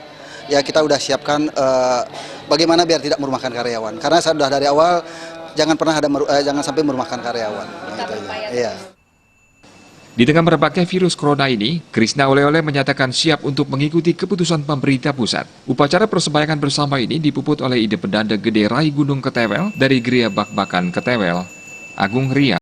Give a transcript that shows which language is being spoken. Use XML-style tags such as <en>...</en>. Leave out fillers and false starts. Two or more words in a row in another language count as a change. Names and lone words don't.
<id>Ya kita udah siapkan bagaimana biar tidak merumahkan karyawan. Karena saya sudah dari awal jangan sampai merumahkan karyawan. Iya. Di tengah merebaknya virus corona ini, Krisna Oleh-oleh menyatakan siap untuk mengikuti keputusan pemerintah pusat. Upacara persembahyangan bersama ini dipuput oleh ide pendanda Gede Rai Gunung Ketewel dari Geria Bak-Bakan Ketewel, Agung Ria.</id>